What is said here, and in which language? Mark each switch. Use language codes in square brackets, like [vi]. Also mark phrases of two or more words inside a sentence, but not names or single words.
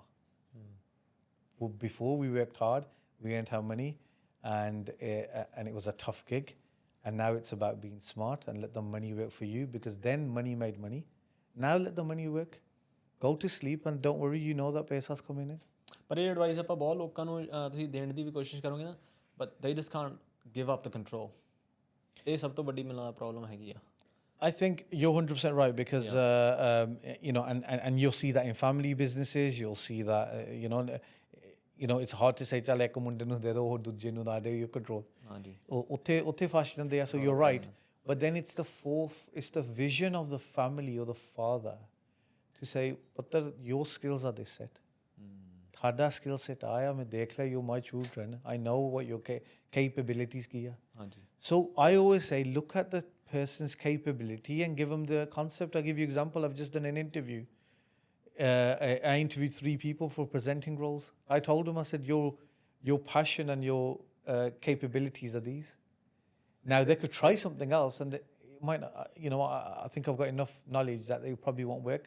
[en] Well, before we worked hard, we earned our money, and it was a tough gig. And now it's about being smart and let the money work for you, because then money made money. Now let the money work. Go to sleep and don't worry, you know that paisa's coming in. [pa] ਪਰ ਇਹ ਐਡਵਾਈਸ ਆਪਾਂ ਬਹੁਤ ਲੋਕਾਂ ਨੂੰ ਤੁਸੀਂ ਦੇਣ ਦੀ ਵੀ ਕੋਸ਼ਿਸ਼ ਕਰੋਗੇ ਨਾ, [en] but they just can't give up the control. [pa] ਇਹ ਸਭ ਤੋਂ ਵੱਡੀ ਮੈਨੂੰ ਲੱਗਦਾ ਪ੍ਰੋਬਲਮ ਹੈਗੀ ਆ। [en] I think you're 100% right, because you know, and you'll see that in family businesses. You'll see that you know it's hard to say [pa] ਚੱਲ ਇੱਕ ਮੁੰਡੇ ਨੂੰ ਦੇ ਦਿਓ ਉਹ ਦੂਜੇ ਨੂੰ ਨਾ ਦੇ, [en] you control. [pa] ਹਾਂਜੀ, ਉੱਥੇ ਫਸ ਜਾਂਦੇ ਆ. [en] So you're right, but then it's the vision of the family or the father to say, ਪੁੱਤਰ, your skills are this set. [pa] ਤੁਹਾਡਾ [en] skill set [pa] ਆਇਆ, ਮੈਂ ਦੇਖ ਲਿਆ, [en] you're my children, I know what your capabilities [pa] ਕੀ ਆ. ਹਾਂਜੀ। [en] So I always say, look at the person's capability and give them the concept. I'll give you an example. I've just done an interview. I interviewed 3 people for presenting roles. I told them, I said, your passion and your capabilities are these. Now, they could try something else and it might not, I think I've got enough knowledge that they probably won't work.